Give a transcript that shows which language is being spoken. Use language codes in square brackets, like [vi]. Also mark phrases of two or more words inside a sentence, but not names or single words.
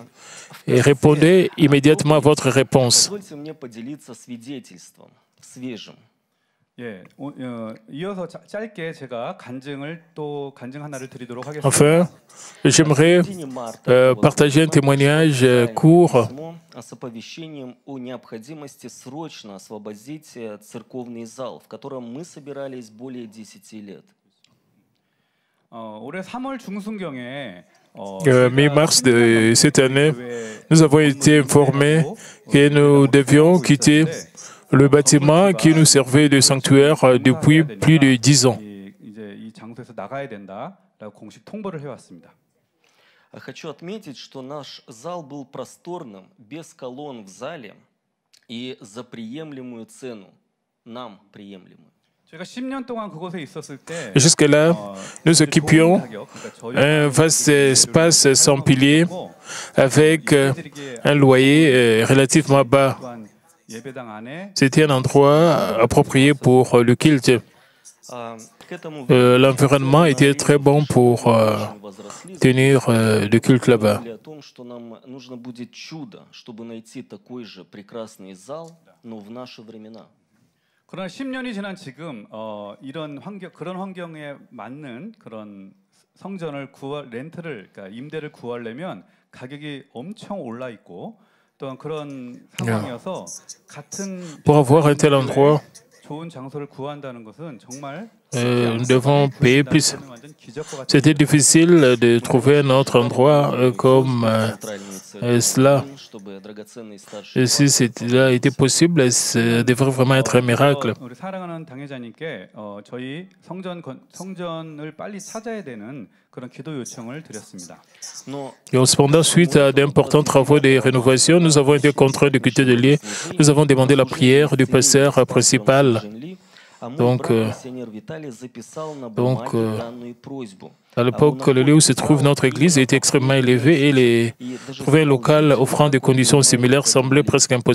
[fr] Et répondez immédiatement à votre réponse. Enfin, j'aimerais partager un témoignage court. [ru] С оповещением о необходимости срочно освободить церковный зал, в котором мы собирались более 10 лет. [fr] Mi-mars de cette année, nous avons été informés que nous devions quitter le bâtiment qui nous servait de sanctuaire depuis plus de 10 ans. [ru] Хочу отметить, что наш зал был просторным, без колонн в зале и за приемлемую цену, нам приемлемую. [fr] Jusque-là, nous occupions un vaste espace sans piliers avec un loyer relativement bas. C'était un endroit approprié pour le culte. L'environnement était très bon pour tenir le culte là-bas. [ko] 그러나 10년이 지난 지금 그런 환경에 맞는 그런 성전을 렌트를 그러니까 임대를 구하려면 가격이 엄청 올라 있고 또한 그런 상황이어서 같은 [fr] Pour avoir un tel endroit, [ko] 좋은 장소를 구한다는 것은 정말 [fr] nous devons payer plus. C'était difficile de trouver un autre endroit comme cela. Et si cela était possible, ça devrait vraiment être un miracle. [ko] 우리 사랑하는 당회자님께 저희 성전을 빨리 찾아야 되는 그런 기도 요청을 드렸습니다. [fr] Et cependant, suite à d'importants travaux de rénovation, nous avons été contraints de quitter le lieu. Nous avons demandé la prière du pasteur principal. Donc, à l'époque, le lieu où se trouve notre église était extrêmement élevé et trouver un local offrant des conditions similaires semblait presque impossible.